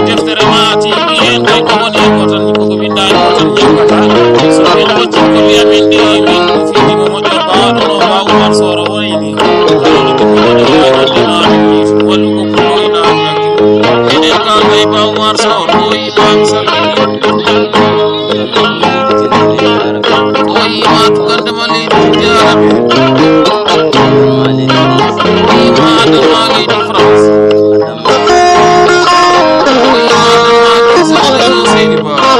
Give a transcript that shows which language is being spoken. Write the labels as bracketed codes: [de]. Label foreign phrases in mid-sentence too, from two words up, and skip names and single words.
[ff] Vraiment, ti mbi en kay ko woni ko tan, ko ko winda ko tan jangata. So min ko jikko wi amin de, min ko fini mo moƴƴo ba, ɗo no ba Oumar Soro woni ni. Wallugo ko woni na, enen ka kay ba Oumar Soro, o yi ba Sall. O yi ma to gande ma leydi, jarama. O yi ma to ma leydi France. Seydi Ba.